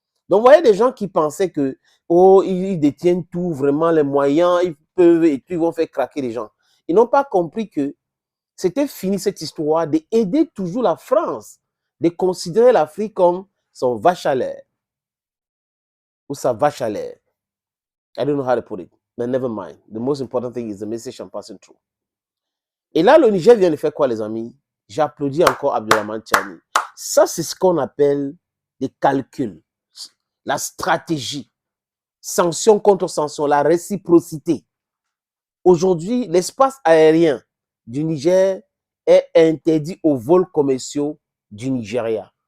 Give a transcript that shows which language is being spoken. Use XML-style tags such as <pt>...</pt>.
<fr>Donc, vous voyez des gens qui pensaient que, oh, ils détiennent tout, vraiment les moyens, ils peuvent, et puis ils vont faire craquer les gens. Ils n'ont pas compris que c'était fini cette histoire d'aider toujours la France, de considérer l'Afrique comme son vache à lait ou sa vache à lait.</fr> <en>I don't know how to put it, but never mind. The most important thing is the message I'm passing through.</en> <fr>Et là, le Niger vient de faire quoi, les amis? J'applaudis encore Abdelrahman Tchani. Ça, c'est ce qu'on appelle des calculs, la stratégie, sanction contre sanction, la réciprocité. Aujourd'hui, l'espace aérien du Niger est interdit aux vols commerciaux du Nigeria.</fr>